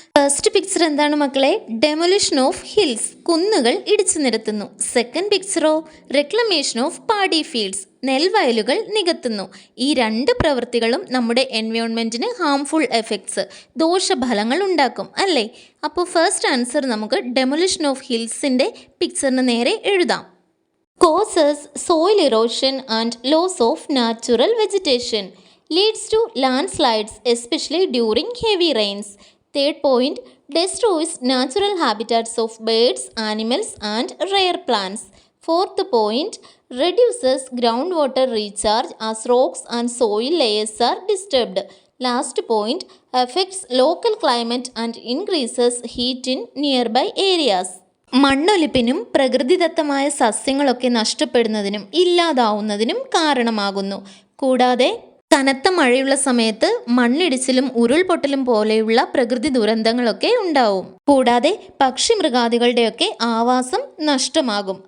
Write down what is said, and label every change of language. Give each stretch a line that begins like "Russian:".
Malayalam: First picture എന്താണ് മക്കളെ?
English: demolition of hills,
Malayalam: കുന്നുകൾ ഇടിച്ചു നിരത്തുന്നു. സെക്കൻഡ് പിക്ചറോ?
English: reclamation of paddy fields,
Malayalam: നെൽവയലുകൾ നികത്തുന്നു. ഈ 2 പ്രവൃത്തികളും നമ്മുടെ എൻവയോൺമെൻറ്റിന് ഹാംഫുൾ എഫക്ട്സ്, ദോഷഫലങ്ങൾ ഉണ്ടാക്കും അല്ലേ. അപ്പോൾ ഫസ്റ്റ് ആൻസർ നമുക്ക് ഡെമൊലിഷൻ ഓഫ് ഹിൽസിൻ്റെ പിക്ചറിന് നേരെ എഴുതാം.
English: Causes soil erosion and loss of natural vegetation. Leads to landslides especially during heavy rains. Third point, destroys natural habitats of birds, animals and rare plants. Fourth point, reduces groundwater recharge as rocks and soil layers are disturbed. Last point, affects local climate and increases heat in nearby areas.
Malayalam: മണ്ണൊലിപ്പിനും പ്രകൃതിദത്തമായ സസ്യങ്ങളൊക്കെ നഷ്ടപ്പെടുന്നതിനും ഇല്ലാതാവുന്നതിനും കാരണമാകുന്നു. കൂടാതെ കനത്ത മഴയുള്ള സമയത്ത് മണ്ണിടിച്ചിലും ഉരുൾപൊട്ടലും പോലെയുള്ള പ്രകൃതി ദുരന്തങ്ങളൊക്കെ ഉണ്ടാവും. കൂടാതെ പക്ഷിമൃഗാദികളുടെയൊക്കെ ആവാസം നഷ്ടമാകും.